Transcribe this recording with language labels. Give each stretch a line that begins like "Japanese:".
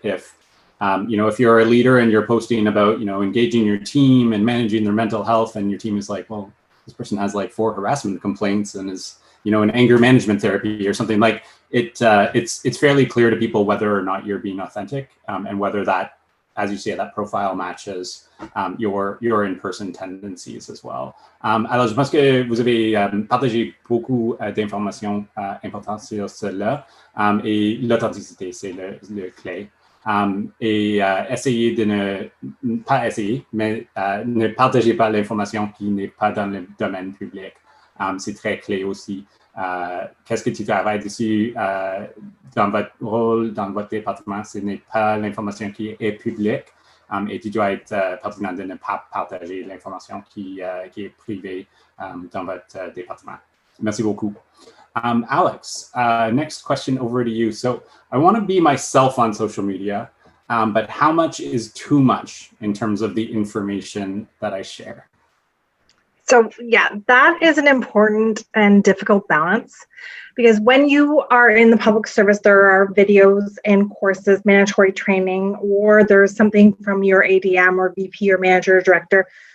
English: If if you're a leader and you're posting about engaging your team and managing their mental health, and your team is like, well, this person has like 4 harassment complaints and is in anger management therapy or something, like it's fairly clear to people whether or not you're being authentic, and whether that, as you say, that profile matches your in-person tendencies as well.
French: Alors, je pense que vous avez partagé beaucoup d'informations importantes sur cela, et l'authenticité, c'est le clé. Et essayez de ne pas essayer, mais ne partagez pas l'information qui n'est pas dans le domaine public. C'est très clé aussi. Qu'est-ce que tu travailles dessus dans votre rôle, dans votre département? Ce n'est pas l'information qui est publique, et tu dois être partisan de ne pas partager l'information qui est privée dans votre département. Merci beaucoup.
English: Alex, next question over to you. So I want to be myself on social media, but how much is too much in terms of the information that I share? So yeah, that is an important and difficult balance, because when you are in the public service, there are videos and courses, mandatory training, or there's something from your ADM or VP or manager or director.